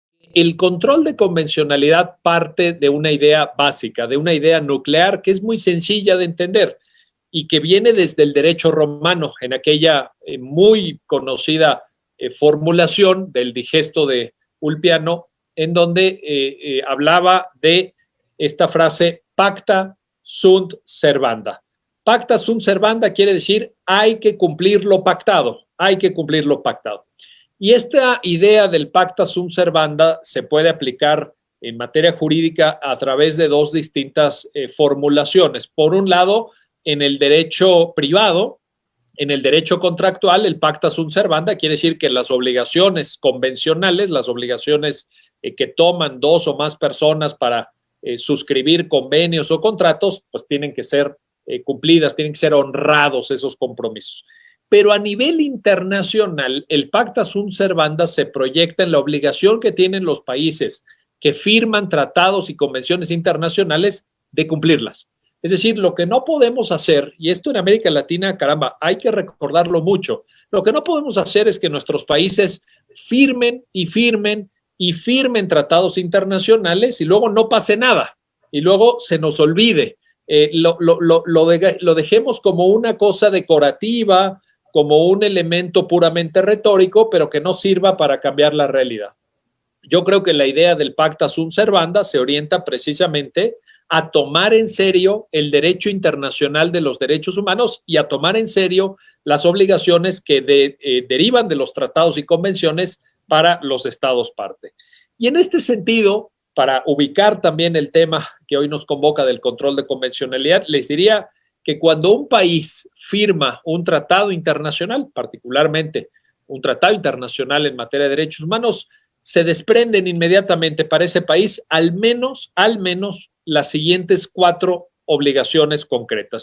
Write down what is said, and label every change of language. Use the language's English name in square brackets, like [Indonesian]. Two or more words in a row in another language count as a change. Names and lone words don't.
[Spanish] el control de convencionalidad parte de una idea básica, de una idea nuclear que es muy sencilla de entender y que viene desde el derecho romano, en aquella muy conocida formulación del digesto de Ulpiano, en donde hablaba de esta frase [Latin] pacta sunt servanda. Pacta sunt servanda [Spanish] quiere decir hay que cumplir lo pactado, hay que cumplir lo pactado. Y esta idea del [Latin] pacta sunt servanda [Spanish] se puede aplicar en materia jurídica a través de dos distintas formulaciones. Por un lado, en el derecho privado, en el derecho contractual, el [Latin] pacta sunt servanda [Spanish] quiere decir que las obligaciones convencionales, las obligaciones que toman dos o más personas para suscribir convenios o contratos, pues tienen que ser cumplidas, tienen que ser honrados esos compromisos. Pero a nivel internacional, el [Latin] pacta sunt servanda [Spanish] se proyecta en la obligación que tienen los países que firman tratados y convenciones internacionales de cumplirlas. Es decir, lo que no podemos hacer, y esto en América Latina, caramba, hay que recordarlo mucho, lo que no podemos hacer es que nuestros países firmen y firmen y firmen tratados internacionales y luego no pase nada y luego se nos olvide. Lo dejemos como una cosa decorativa, como un elemento puramente retórico, pero que no sirva para cambiar la realidad. Yo creo que la idea del [Latin] pacta sunt servanda [Spanish] se orienta precisamente a tomar en serio el derecho internacional de los derechos humanos y a tomar en serio las obligaciones que derivan de los tratados y convenciones para los estados parte. Y en este sentido, para ubicar también el tema que hoy nos convoca del control de convencionalidad, les diría que cuando un país firma un tratado internacional, particularmente un tratado internacional en materia de derechos humanos, se desprenden inmediatamente para ese país al menos las siguientes 4 obligaciones concretas.